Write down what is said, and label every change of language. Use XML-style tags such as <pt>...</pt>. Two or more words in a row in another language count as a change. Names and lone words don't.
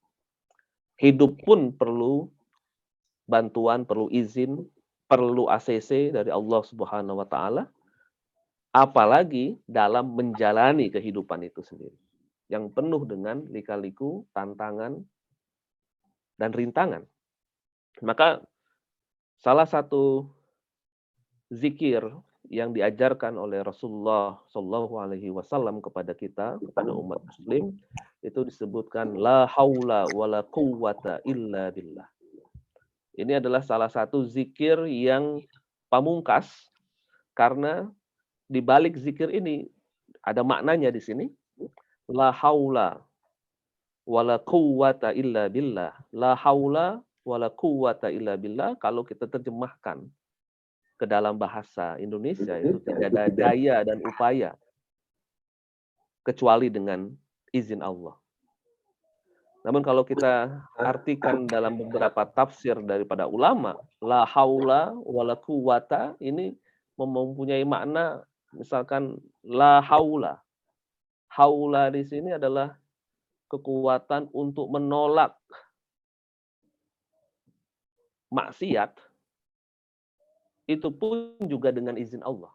<id>Hidup pun perlu bantuan, perlu izin, perlu ACC dari</id> <ar>الله سبحانه وتعالى,</ar> <id>apalagi dalam menjalani kehidupan itu sendiri yang penuh dengan lika-liku, tantangan, dan rintangan. Maka salah satu zikir yang diajarkan oleh Rasulullah</id> <ar>صلى الله عليه وسلم</ar> <id>kepada kita, kepada umat Muslim, itu disebutkan</id> <ar>لا حول ولا قوة إلا بالله.</ar> <id>Ini adalah salah satu zikir yang pamungkas, karena di balik zikir ini ada maknanya di sini.</id> <ar>لا حول ولا قوة إلا بالله. لا حول ولا قوة إلا بالله,</ar> <id>kalau kita terjemahkan ke dalam bahasa Indonesia, itu tidak ada daya dan upaya kecuali dengan izin Allah. Namun kalau kita artikan dalam beberapa tafsir daripada ulama,</id> <ar>لا حول ولا قوة</ar> <id>ini mempunyai makna, misalkan</id> <ar>لا حول.</ar> <id>Haula di sini adalah kekuatan untuk menolak maksiat, itu pun juga dengan izin Allah.</id>